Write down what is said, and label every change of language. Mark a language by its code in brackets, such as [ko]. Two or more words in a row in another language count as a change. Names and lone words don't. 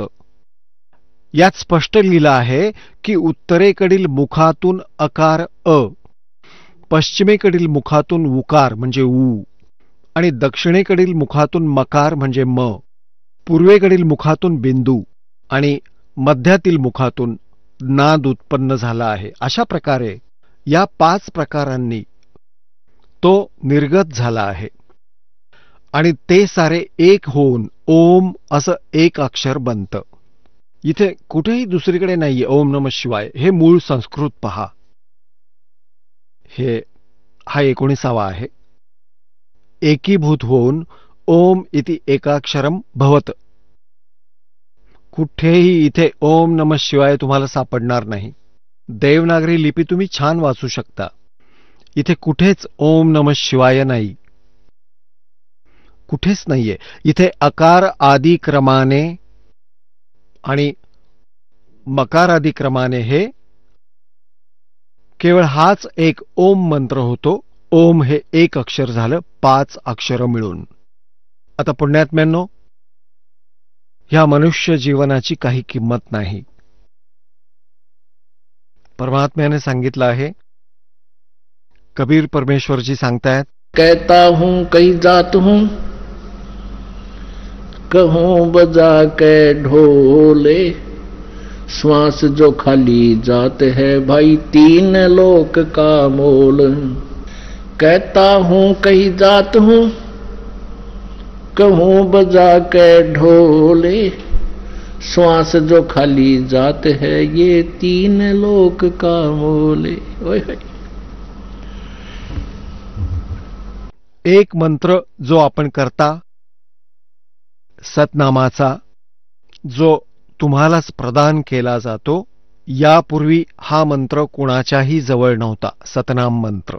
[mr] यात स्पष्ट लिहिलं आहे की उत्तरेकडील मुखातून अकार अ, पश्चिमेकडील मुखातून उकार म्हणजे उ, आणि दक्षिणेकडील मुखातून मकार म्हणजे म, पूर्वेकडील मुखातून बिंदू आणि मध्यातील मुखातून नाद उत्पन्न झाला आहे. अशा प्रकारे या 5 प्रकारांनी तो निर्गत झाला आहे आणि ते सारे एक होऊन ओम असं एक अक्षर बनतं. इथे कुठेही दुसरीकडे नाहीये [sa] ओम नमः शिवाय. [mr] हे मूळ संस्कृत पहा. हा 19वा आहे. एकीभूत होऊन [sa] ओम इति एकाक्षरम भवत. [mr] कुठेही इथे [sa] ओम नमः शिवाय [mr] तुम्हाला सापडणार नाही. देवनागरी लिपी तुम्ही छान वाचू शकता. इथे कुठेच [sa] ओम नमः शिवाय [mr] नाही, कुठेच नाहीये. इथे अकार आदी क्रमाने आणि मकार आदी क्रमाने हे केवळ हाच एक ओम मंत्र होतो. ओम हे एक अक्षर झालं, 5 अक्षरं मिळून. आता पुण्यात्म्यांनो, ह्या मनुष्य जीवनाची काही किंमत नाही. परमात्म्याने सांगितलं आहे, कबीर परमेश्वरजी सांगतायत, [hi] कहता हूं कहीं जात हूं, कहूं बजा के ढोले, श्वास जो खाली जात है भाई 3 लोक का मोल. कहता हूं कहीं जात हूं, कहूं बजा के ढोले, श्वास जो खाली जात है ये 3 लोक का मोले. ओए होय. [mr] एक मंत्र जो आपण करता, सतनामाचा, जो तुम्हालाच प्रदान केला जातो. यापूर्वी हा मंत्र कुणाच्याही जवळ नव्हता, सतनाम मंत्र.